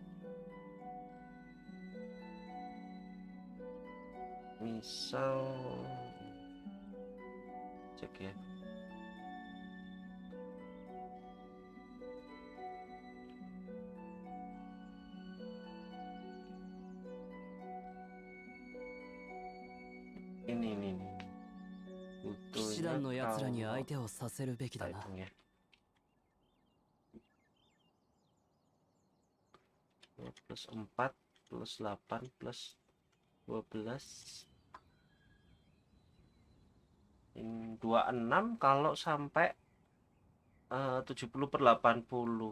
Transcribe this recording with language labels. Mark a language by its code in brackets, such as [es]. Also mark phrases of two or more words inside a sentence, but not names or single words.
[id] Misal cek ya. Ini [ja] 騎士 [id] butuhnya [ja] 団の奴らに [id] kalau [ja] 相手をさせるべきだな。 [id] hitung ya. Plus 4 plus 8 plus 12 ini 26 kalau sampai 70/80.